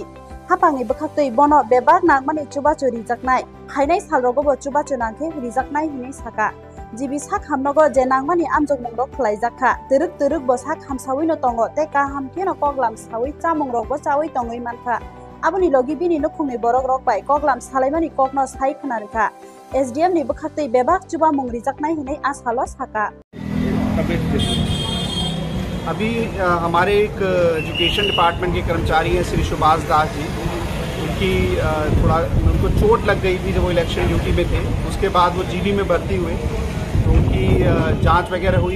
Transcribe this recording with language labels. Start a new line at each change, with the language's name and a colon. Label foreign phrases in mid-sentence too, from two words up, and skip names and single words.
Kok Borok: hapangni bwkhakte bono bebak nangmani chuba churi jaknai khainai salrogo bo chuba chunangke rijaknai hini saka jibi sak hamnogo je nangmani amjok mongrok khlaijakha teruk bo sak hamsawi no tongo te kaham keno koklam sawi chamung rok bo chawi tongoi mankha aboni logi bini nukhungni borok rok bai koklam salaimani kokno sai khonarikha SDM ni bwkhakte bebak chuba mongri jaknai hinai asalo saka
Hindi: अभी हमारे एक
English: education department
Hindi: के कर्मचारी हैं श्री सुभाष दास जी उनको चोट लग गई थी जब वो
English: election duty
Hindi: में थे उसके बाद वो जीबी में भर्ती हुए तो उनकी जांच वगैरह हुई